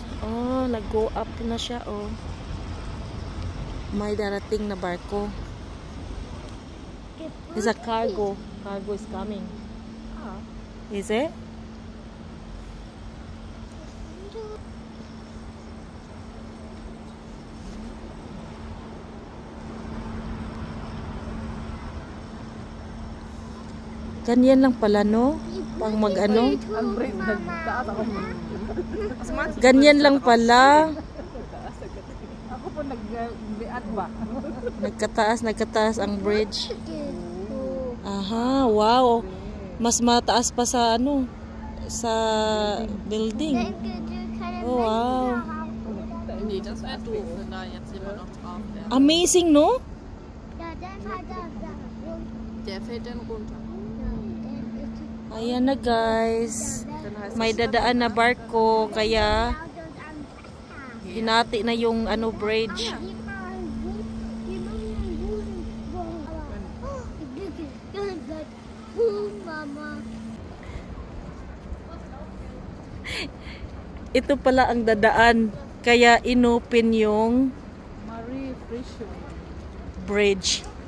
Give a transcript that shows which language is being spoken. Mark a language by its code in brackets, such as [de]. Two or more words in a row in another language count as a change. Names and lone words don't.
[tl] Oh, nag-go up na siya, oh. May darating na barko. [en] It's a cargo. Cargo is coming. Is it? [tl] Ganyan lang pala, no? Pang mag-ano? Ang brave nagtaas ako. Ganyan lang pala. Ako po nag-biat ba? Nagkataas ang bridge. Aha, wow. Mas mataas pa sa ano? Sa building. Oh, wow. [de] Nee, das wäre doof, wenn da jetzt jemand noch drauf wäre. [en] Amazing, no? [de] Der fällt dann runter. [tl] Ayan na, guys. May dadaan na barko, kaya hinati na yung ano bridge. Ito pala ang dadaan, kaya inopen yung bridge.